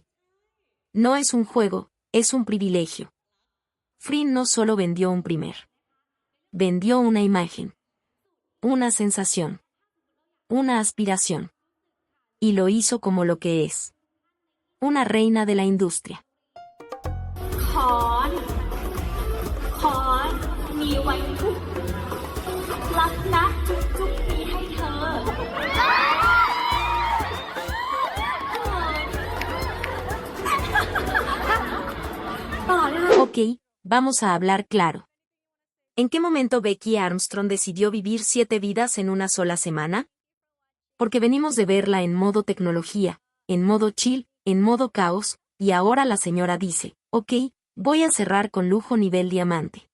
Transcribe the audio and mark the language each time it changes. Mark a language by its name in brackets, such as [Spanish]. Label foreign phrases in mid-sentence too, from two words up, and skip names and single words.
[Spanish] No es un juego, es un privilegio. Frin no solo vendió un primer. Vendió una imagen. Una sensación. Una aspiración. Y lo hizo como lo que es. Una reina de la industria. [Thai] มีไว้ทุกรักนะทุกปีให้เธอ [Spanish] Ok, vamos a hablar claro. ¿En qué momento Becky Armstrong decidió vivir 7 vidas en una sola semana? Porque venimos de verla en modo tecnología, en modo chill, en modo caos, y ahora la señora dice, ok, voy a cerrar con lujo nivel diamante.